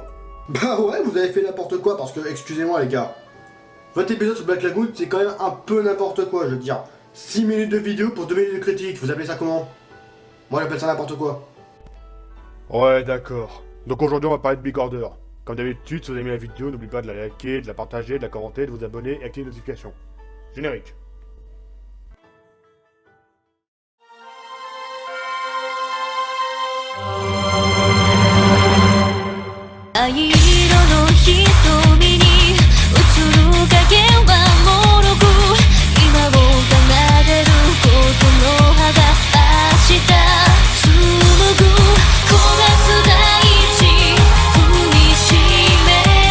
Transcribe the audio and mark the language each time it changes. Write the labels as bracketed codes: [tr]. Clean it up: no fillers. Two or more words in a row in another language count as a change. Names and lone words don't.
[fr] Bah ouais, vous avez fait n'importe quoi parce que, excusez-moi les gars, votre épisode sur Black Lagoon, c'est quand même un peu n'importe quoi, je veux dire. 6 minutes de vidéo pour 2 minutes de critique, vous appelez ça comment? Moi j'appelle ça n'importe quoi. Ouais, d'accord. Donc aujourd'hui on va parler de Big Order. Comme d'habitude, si vous avez aimé la vidéo, n'oubliez pas de la liker, de la partager, de la commenter, de vous abonner et activer les notifications. Générique. [ja] 藍色の瞳に映る影はもろく今を奏でることの葉が明日紡ぐ焦がす大地踏みしめ